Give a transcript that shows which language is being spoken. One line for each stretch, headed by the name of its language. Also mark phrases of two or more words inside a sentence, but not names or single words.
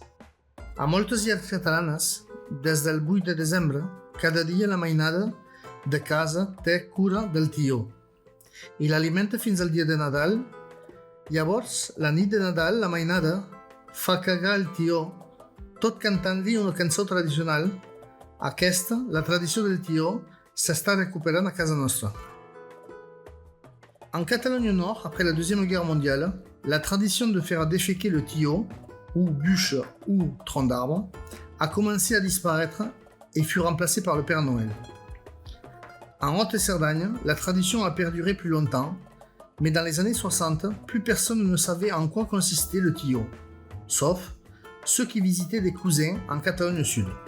Catalan: A moltes llars catalanes, des del 8 de desembre, cada dia la mainada de casa té cura del tió i l'alimenta fins al dia de Nadal. Llavors, la nit de Nadal, la mainada fa cagar el tió, tot cantant-li una cançó tradicional. Aquesta, la tradició del tió, s'està recuperant a casa nostra.
French: En Catalogne Nord, après la Deuxième Guerre mondiale, la tradition de faire déféquer le tillot, ou bûche ou tronc d'arbre, a commencé à disparaître et fut remplacée par le Père Noël. En Haute-Cerdagne, la tradition a perduré plus longtemps, mais dans les années 60, plus personne ne savait en quoi consistait le tillot, sauf ceux qui visitaient des cousins en Catalogne Sud.